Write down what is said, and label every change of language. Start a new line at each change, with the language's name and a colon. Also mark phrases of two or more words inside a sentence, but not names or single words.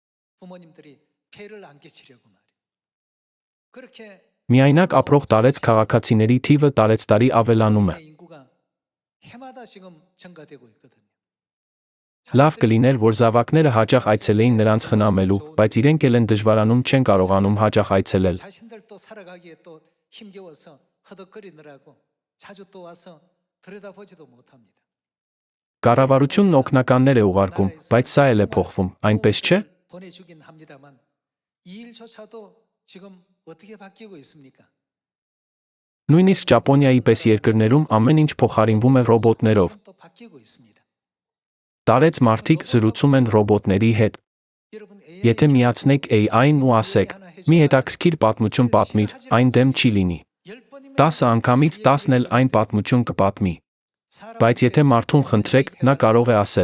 Armenian: Միայնակ ապրող տարեց քաղաքացիների թիվը տարեցտարի ավելանում է։ Լավ կլիներ, որ զավակները հաճախ այցելեին նրանց խնամելու, բայց իրենք էլ են դժվարանում, չեն կարողանում հաճախ այցելել։ Կառավարությունն օգնականներ է ուղարկում, բայց սա էլ է փոխվում, այնպես չէ՞։
Korean: 어떻게 바뀌고 있습니까?
Armenian: Նույնիսկ Ճապոնիայի պես երկրներում ամեն ինչ փոխարինվում է ռոբոտներով։
Korean: 또 바뀌고 있습니다.
Armenian: Տարեց մարդիկ զրուցում են ռոբոտների հետ։
Korean: 여러분
Armenian: Եթե միացնեք AI-ն ու ասեք, մի հետաքրքիր պատմություն պատմիր, այն դեմ չի լինի։ 10 անգամից 10-ն էլ այն պատմություն կպատմի։ Բայց եթե մարդուն խնդրեք, նա կարող է ասել.